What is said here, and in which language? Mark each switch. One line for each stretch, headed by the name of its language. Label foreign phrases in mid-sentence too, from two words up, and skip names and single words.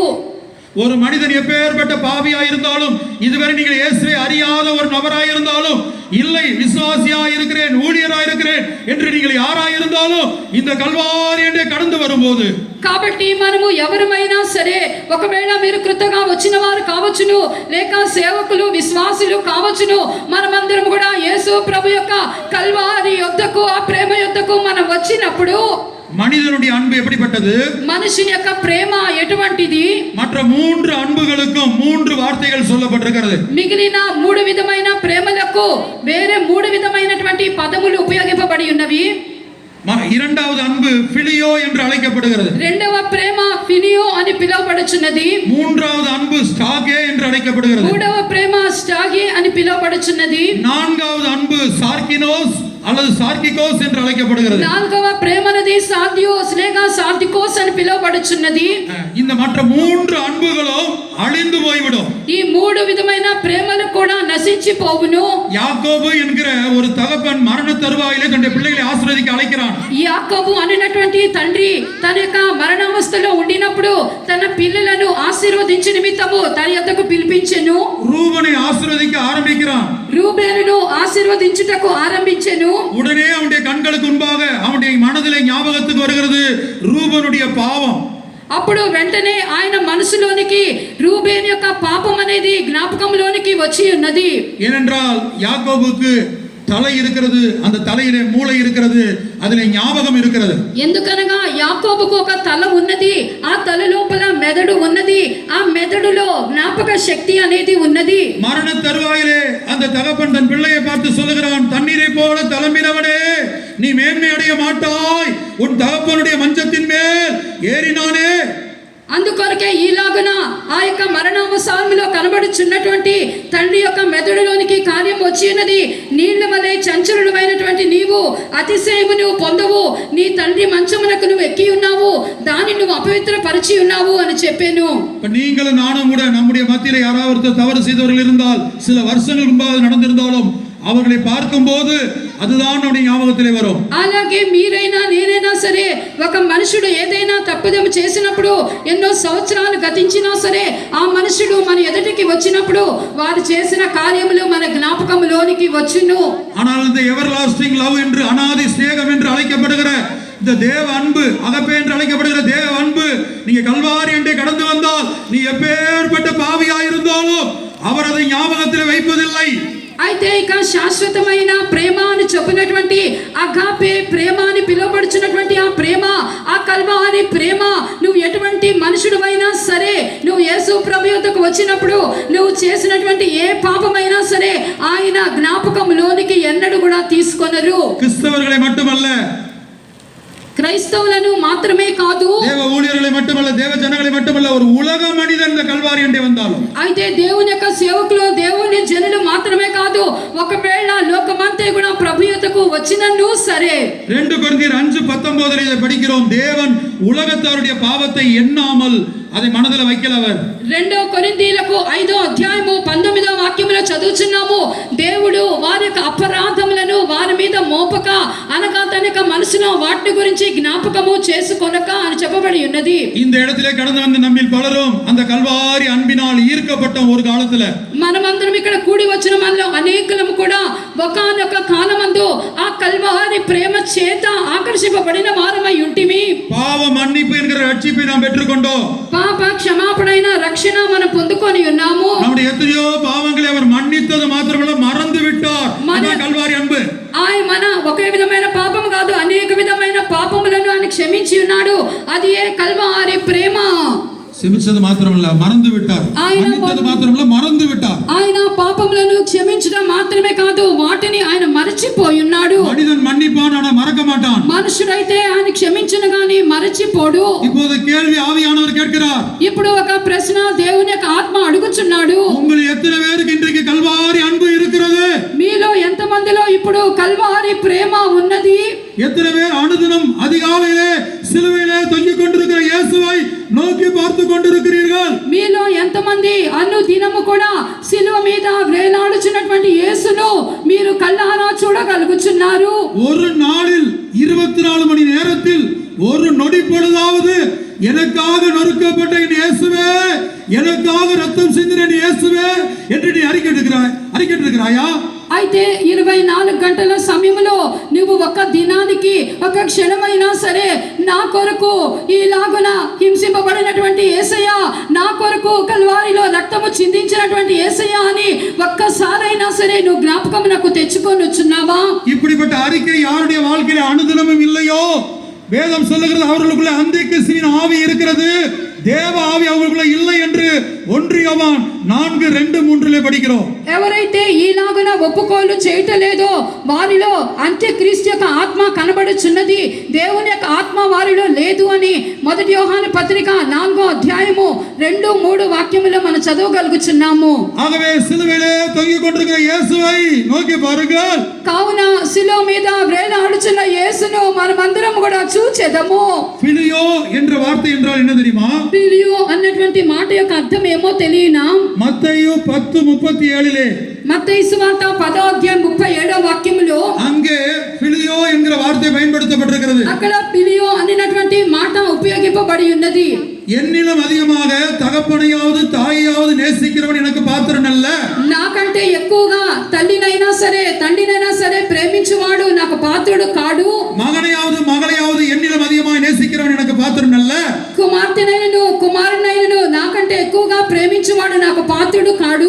Tamil: ஒரு மனிதன் எப்பேற்பட்ட பாவியாய் இருந்தாலும், இதுவரை நீங்கள் இயேசுவை அறியாத ஒரு நபராய் இருந்தாலும், இல்லை விசுவாசியாய் இருக்கிறேன், ஊழியராய் இருக்கிறேன் என்று நீங்கள் யாராய் இருந்தாலும் இந்த கல்வாரியை கடந்து வரும்போது,
Telugu: కాబట్టి మనము ఎవరమైనా సరే, ఒకవేళ మీరు కృతగా వచ్చిన వారు కావచ్చును, లేక సేవకులు విశ్వాసులు కావచ్చును, మనమందరం కూడా యేసు ప్రభు యొక్క కల్వారి యొద్దకు, ఆ ప్రేమ యొద్దకు మనం వచ్చినప్పుడు
Tamil: மனிதனுடைய அன்பு எப்படிப்பட்டது?
Telugu: మనుషుని యొక్క ప్రేమ ఎటువంటిది?
Tamil: மற்ற 3 அன்புகளுக்கும் 3 வார்த்தைகள் சொல்லப்பட்டிருக்கிறது.
Telugu: మిగిలిన 3 విధమైన ప్రేమలకు వేరే 3 విధమైనటువంటి పదములు ఉపయోగింపబడి ఉన్నవి.
Tamil: இரண்டாவது அன்பு பிலியோ என்று அழைக்கப்படுகிறது.
Telugu: రెండవ ప్రేమ ఫిలియో అని పిలువబడుచున్నది.
Tamil: மூன்றாவது அன்பு ஸ்டாகே என்று அழைக்கப்படுகிறது.
Telugu: మూడవ ప్రేమ స్టాగే అని పిలువబడుచున్నది.
Tamil: நான்காவது அன்பு சார்கினோஸ் அல்லது சார்கிகோஸ் என்று அழைக்கப்படுகிறது.
Telugu: నాలుగవ ప్రేమనది సార్దియోస్ లేక సార్దికోస్ అని పిలువబడుచున్నది.
Tamil: இந்த மற்ற 3 அன்புகளும் அழிந்து போய்விடும்.
Telugu: ఈ 3 విధమైన ప్రేమలు కూడా నశించిపోవును.
Tamil: யாக்கோபு என்கிற ஒரு தகப்பன் மரண தருவாயிலே தன்னுடைய பிள்ளைகளை ஆசீர்வதிக்க அழைக்கிறான்.
Telugu: యాకోబు అనేటువంటి తండ్రి తన యొక్క మరణావస్థలో ఉండినప్పుడు తన పిల్లలను ఆశీర్వదించు నిమిత్తము తన యొద్దకు పిలిపించెను.
Tamil: ரூபனை ஆசீர்வதிக்க ஆரம்பிக்கிறான்.
Telugu: రూబేనును ఆశీర్వదించుటకు ఆరంభించెను.
Tamil: உடனே அவனுடைய கண்களுக்கு முன்பாக அவனுடைய மனதிலே ஞாபகத்துக்கு வருகிறது ரூபனுடைய பாவம்.
Telugu: అప్పుడు వెంటనే ఆయన మనసులోనికి రూబేన్ యొక్క పాపం అనేది జ్ఞాపకంలోనికి వచ్చి ఉన్నది.
Tamil: ஏனென்றால் யாக்கோபுக்கு தலை இருக்கிறது, அந்த தலையிலே மூளை இருக்கிறது, அதிலே ஞாபகம் இருக்கிறது.
Telugu: ఎందుకనగా యాకోబుకు ఒక తల ఉన్నది, ఆ తల లోపల మెదడు ఉన్నది, ఆ మెదడులో జ్ఞాపక శక్తి అనేది ఉన్నది.
Tamil: மரண தருவாயிலே அந்த தகப்பன் தன் பிள்ளையை பார்த்து சொல்லுகிறான், தண்ணீரை போல தளம்பினவனே நீ மேன்மை அடைய மாட்டாய், உன் தகப்பனுடைய மஞ்சத்தின் மேல் ஏறினானே.
Telugu: అందుకొరకే ఈలాగున ఆ యొక్క మరణావసానంలో కనబడుచున్నటువంటి తండ్రి యొక్క మెదడులోనికి కార్యం వచ్చి ఉన్నది. నీళ్ల వలె చంచలుడమైనటువంటి నీవు అతిశయమును పొందవు, నీ తండ్రి మంచమునకు నువ్వు ఎక్కి ఉన్నావు, దాన్ని నువ్వు అపవిత్రపరిచి ఉన్నావు అని చెప్పాను.
Tamil: நீங்களும் நானும் கூட நம்முடைய மத்தியிலே யாராவது தவறு செய்தவர்கள் இருந்தால், சில வருஷங்களுக்கு முன்பாக நடந்திருந்தாலும் அவர்களை பார்க்கும்போது அதுதான் நம்முடைய ஞாபகத்திலே வரும்.
Telugu: అలాగే మీరైనా నేనైనా సరే ఒక మనుషుడు ఏదైనా తప్పిదము చేసినప్పుడు ఎన్నో సంవత్సరాలు గతించినా సరే ఆ మనుషుడు మన ఎదుటికి వచ్చినప్పుడు వారు చేసిన కార్యములు మన జ్ఞాపకములోనికి వచ్చును.
Tamil: ஆனால் இந்த
English: everlasting love
Tamil: என்று அநாதி சிநேகம் என்று அழைக்கப்படுகிற இந்த தேவ அன்பு, அகப்பே என்று அழைக்கப்படுகிற தேவ அன்பு, நீங்க கல்வாரி என்றே கடந்து வந்தால் நீ எப்பேற்பட்ட பாவியாயிருந்தாலும் அவர் அதை ஞாபகத்தில் வைப்பதில்லை.
Telugu: అయితే ఇక శాశ్వతమైన ప్రేమ అని చెప్పినటువంటి అగాపే ప్రేమ అని పిలువబడుచున్నటువంటి ఆ ప్రేమ, ఆ కల్వారి ప్రేమ, నువ్వు ఎటువంటి మనుషుడువైనా సరే నువ్వు యేసు ప్రభు యొద్దకు వచ్చినప్పుడు నువ్వు చేసినటువంటి ఏ పాపమైనా సరే ఆయన జ్ఞాపకంలోనికి ఎన్నడూ కూడా తీసుకొనరు.
Tamil: கிறிஸ்தவர்களை மட்டுமல்ல,
Telugu: క్రైస్తవులను మాత్రమే కాదు,
Tamil: தேவ ஊழியர்களை மட்டுமல்ல, தேவ ஜனங்களை மட்டுமல்ல, ஒரு உலக மனிதன் இந்த கல்வாரி என்றே வந்தாலும்,
Telugu: అయితే దేవుని యొక్క సేవకులు దేవుని జనులు మాత్రమే కాదు, ఒకవేళ లోకమంతా కూడా ప్రభు యొద్దకు వచ్చినను సరే.
Tamil: 2 கொரிந்தியர் 5:19 இதை படிக்கிறோம். தேவன் உலகத்தாருடைய பாவத்தை எண்ணாமல் அதை மனதில் வைக்கல. அவர்
Telugu: 2 కొరింథీయులకు 5వ అధ్యాయము 19వ వాక్యములో చదువుచున్నాము, దేవుడు వారి యొక్క అపరాధములను వారి మీద మోపక అనగా తన యొక్క మనసులో వాటి గురించి జ్ఞాపకము చేసుకొనక అని చెప్పబడి ఉన్నది.
Tamil: இந்த இடத்திலே கடந்து வந்த நம்மில் பலரும் அந்த கல்வாரி அன்பினால் ஈர்க்கப்பட்டோம். ஒரு காலத்துல
Telugu: మనమందరం ఇక్కడ కూడి వచ్చిన మనలో అనేకులము కూడా ఒకానొక కాలమందు ఆ కల్వారి ప్రేమ చేత ఆకర్షింపబడిన వారమై ఉంటిమి.
Tamil: பாவ மன்னிப்பு என்கிற ரட்சிப்பை நாம் பெற்றுக்கொண்டோம்.
Telugu: పాప క్షమాపణైన రక్షణ మనం పొందుకొని ఉన్నాము.
Tamil: நம்முடைய எத்தனையோ பாவங்களை அவர் மன்னித்தது மாத்திரமல்ல, மறந்து விட்டார். அதான் கல்வாரி அன்பு.
Telugu: ఆయన మన ఒకే విధమైన పాపం కాదు, అనేక విధమైన పాపములను ఆయన క్షమించి ఉన్నాడు. అది ఏ కల్వారి ప్రేమ. క్షమించదు మాత్రమల్ల, మறந்து విட்டார். మన్నించదు మాత్రమల్ల, మறந்து విட்டார். ఆయన పాపములను క్షమించడం మాత్రమే కాదు, వాటిని ఆయన మరచిపోయి ఉన్నాడు.
Tamil: மனிதன் மன்னிப்பான், ஆனா மறக்க மாட்டான்.
Telugu: మనుషుడైతే ఆయన క్షమించను గాని మరచిపోడు.
Tamil: இப்போது கேள்வி ஆவியானவர் கேட்கிறார்.
Telugu: ఇప్పుడు ఒక ప్రశ్న దేవుని యొక్క ఆత్మ అడుగుచున్నాడు,
Tamil: உங்கள் எத்தனை பேருக்கு இன்றைக்கு கல்வாரி அன்பு இருக்கிறது?
Telugu: మీలో ఎంత మందిలో ఇప్పుడు కల్వారి ప్రేమ ఉన్నది?
Tamil: எத்தனை பேர் அனுதினம் அதிகாலையிலே சிலுவையிலே தொங்கிக் கொண்டிருக்கிற இயேசுவை நோக்கி பார்த்து கொண்டிருக்கிறீர்கள்?
Telugu: మీలో ఎంతమంది అను దినము కూడా సిలువ మీద వేలాడుచున్నటువంటి యేసును మీరు కళ్ళారా చూడగలుగుచున్నారు?
Tamil: ஒரு நாளில் 24 மணி நேரத்தில் ஒரு நொடி பொழுதாவது எனக்காக நொறுக்கப்பட்ட என் இயேசுவே, எனக்காக ரத்தம் சிந்தின என் இயேசுவே என்று நீ அறிக்கையிட்டிருக்கிறாயா?
Telugu: అయితే 24 గంటల సమయంలో నువ్వు ఒక దినానికి ఒక క్షణమైనా సరే నా కొరకు ఈలాగున హింసింపబడినటువంటి యేసయ్య, నా కొరకు కల్వారిలో రక్తము చిందించినటువంటి యేసయ్య అని ఒక్కసారైనా సరే నువ్వు జ్ఞాపకం నాకు తెచ్చుకొని వచ్చున్నావా?
Tamil: இப்படிப்பட்ட அறிக்கை யாருடைய வாழ்க்கையில அனுதினமும் இல்லையோ வேதம் சொல்லுகிறது அவர்களுக்குள்ள அந்தி கிறிஸ்துவின் ஆவி இருக்கிறது, தேவ ஆவி அவர்களுக்குள்ள இல்லை என்று 1 யோவான் 4:2-3 படிக்கிறோம்.
Telugu: ఎవరైతే ఈలాగున ఒప్పుకోలు చేయటలేదో వారిలో అంత్యక్రీస్తు యొక్క ఆత్మ కనబడుచున్నది, దేవుని యొక్క ఆత్మ వారిలో లేదు అని 1 యోహాను పత్రిక 4వ అధ్యాయము 2-3 వాక్యములో మనం చదవగలుగుచున్నాము.
Tamil: ஆகவே சிலுவையிலே தொங்கிக் கொண்டிருக்கிற இயேசுவை நோக்கி பாருங்கள்.
Telugu: కావున శిలువ మీద వేలాడుచున్న యేసును మనమందరం కూడా చూచెదము.
Tamil: பிலியோ என்ற வார்த்தை என்றால் என்ன தெரியுமா?
Telugu: ఫిలియో అన్నటువంటి మాట యొక్క అర్థం ఏమో తెలియనా?
Tamil: மத்தேயு 10:37
Telugu: మత్తయి సువార్త 10వ అధ్యాయం 37వ వాక్యములో
Tamil: அங்கே பிலியோ என்கிற வார்த்தை பயன்படுத்தப்பட்டிருக்கிறது.
Telugu: అక్కడ ఫిలియో అన్నటువంటి మాట ఉపయోగింపబడి ఉన్నది.
Tamil: என்னிலும் அதிகமாக தகப்பனையாவது தாயையாவது நேசிக்கிறவன் எனக்கு பாத்திரன் அல்ல.
Telugu: నాకంటే ఎక్కువగా తల్లినైనా సరే తండ్రినైనా సరే ప్రేమించువాడు నాకు పాత్రుడు కాడు.
Tamil: மகனையாவது மகளையாவது என்னிலும் அதிகமாக நேசிக்கிறவன் எனக்கு பாத்திரன் அல்ல.
Telugu: కుమార్తెనైనను కుమారునైనను నాకంటే ఎక్కువగా ప్రేమించువాడు నాకు పాత్రుడు కాడు.